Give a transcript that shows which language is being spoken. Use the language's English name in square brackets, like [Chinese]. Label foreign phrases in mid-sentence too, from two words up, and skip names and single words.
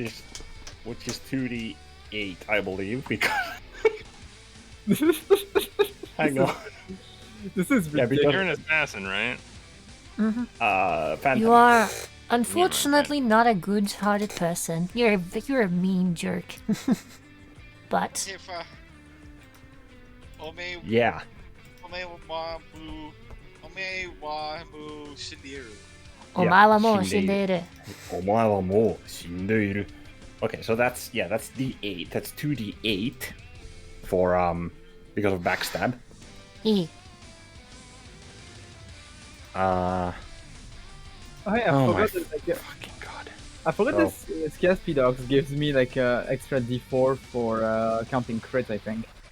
[English] which is 2d8, I believe, because hang on. This is Yeah, ridiculous. because- You're an assassin, right? Phantom. You are unfortunately not a good-hearted person. You're a mean jerk. But If Ome Yeah. [Japanese] は む 死んでる. お前 は もう shindeiru. shindeiru. お前はもう死んでいる. [English] Okay, so that's d8. That's 2d8 for because of backstab. E. Oh, yeah, I Oh my forgot that, like, fucking god. I forgot Oh. this KSP Dogs gives me like extra D4 for counting crit, I think.